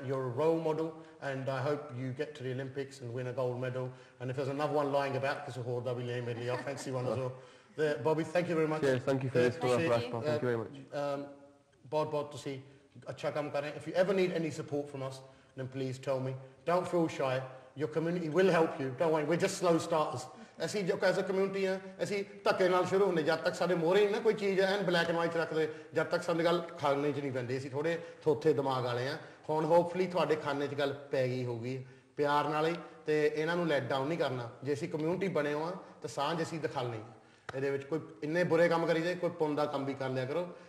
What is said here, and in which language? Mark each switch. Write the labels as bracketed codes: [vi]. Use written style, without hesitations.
[en] Your a role model and I hope you get to the 올림픽ਸ and win a gold medal. And if ਦੇਅਰਸ another one ਲਾਇੰਗ about, [pa] ਕਿਸੇ ਹੋਰ ਦਾ ਵੀ ਲੈ ਮੇਰੇ ਲਈ [en] Fancy one as well. Bobby thank you very much. Thank you for this programme, thank you very much. [pa] ਬਹੁਤ ਬਹੁਤ ਤੁਸੀਂ ਅੱਛਾ ਕੰਮ ਕਰ ਰਹੇ। [en] If you ever need any support from us then please tell me. Don't feel shy. Your community will help you. Don't worry, we're just slow starters. [pa] ਅਸੀਂ ਜੋ as a community ਆ, ਅਸੀਂ ਧੱਕੇ ਨਾਲ ਸ਼ੁਰੂ ਹੁੰਦੇ। ਜਦ ਤੱਕ ਸਾਡੇ ਮੋਹਰੇ ਨਾ ਕੋਈ ਚੀਜ਼ ਐਨ ਬਲੈਕ ਐਂਡ ਵਾਈਟ ਰੱਖਦੇ, ਜਦ ਤੱਕ ਸਾਨੂੰ ਗੱਲ ਖਾਣੇ 'ਚ ਨਹੀਂ ਪੈਂਦੀ। ਅਸੀਂ ਥੋੜ੍ਹੇ ਥੋਥੇ ਦਿਮਾਗ ਵਾਲੇ ਆ। ਹੁਣ ਹੋਪਫੁਲੀ ਤੁਹਾਡੇ ਖਾਨੇ 'ਚ ਗੱਲ ਪੈ ਗਈ ਹੋਊਗੀ ਪਿਆਰ ਨਾਲ ਹੀ, ਅਤੇ ਇਹਨਾਂ ਨੂੰ ਲੈਟ ਡਾਊਨ ਨਹੀਂ ਕਰਨਾ। ਜੇ ਅਸੀਂ ਕਮਿਊਨਿਟੀ ਬਣੇ ਹੋ ਤਾਂ ਸਾਂਝ ਅਸੀਂ ਦਿਖਾਉਣੀ। ਇਹਦੇ ਵਿੱਚ ਕੋਈ ਇੰਨੇ ਬੁਰੇ ਕੰਮ ਕਰੀਦੇ, ਕੋਈ ਪੁੰਨ ਦਾ ਕੰਮ ਵੀ ਕਰ ਲਿਆ ਕਰੋ।